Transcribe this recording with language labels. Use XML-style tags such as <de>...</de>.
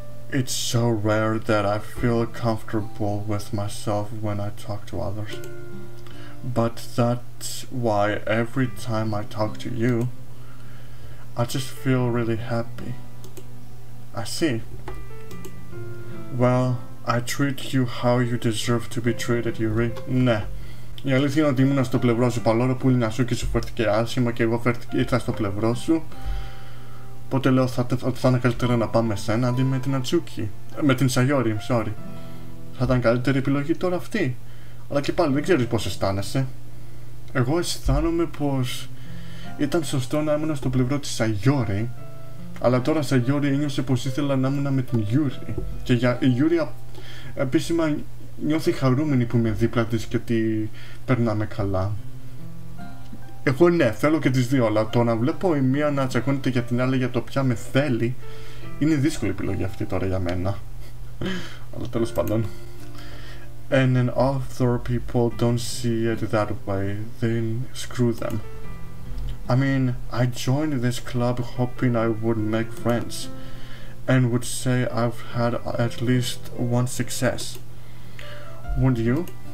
<en>It's so rare that I feel comfortable with myself when I talk to others. But that's why every time I talk to you, I just feel really happy. I see. Well, I treat you how you deserve to be treated, Yuri.</en> <el>Ναι. Η αλήθεια είναι ότι ήμουν στο πλευρό σου παρόλο που η Natsuki σου φέρθηκε άσχημα και εγώ ήρθα στο πλευρό σου. Οπότε λέω ότι θα είναι καλύτερο να πάμε σένα αντί με την Natsuki. Με την Sayori, sorry. Θα ήταν καλύτερη επιλογή τώρα αυτή. Αλλά και πάλι δεν ξέρεις πώς αισθάνεσαι. Εγώ αισθάνομαι πως ήταν σωστό να ήμουν στο πλευρό της Sayori. Αλλά τώρα Sayori ένιωσε πως ήθελα να ήμουν με την Yuri. Και η Yuri επίσημα νιώθει χαρούμενη που είμαι δίπλα της και ότι περνάμε καλά. Εγώ ναι, θέλω και τις δύο, αλλά το να βλέπω η μία να τσακώνεται για την άλλη για το ποια με θέλει είναι δύσκολη επιλογή αυτή τώρα για μένα. Αλλά τέλος πάντων.</el> <en>and then other people don't see it that way, then screw them. I mean, I joined this club hoping I would make friends, and would say I've had at least one success. Wouldn't you?</en>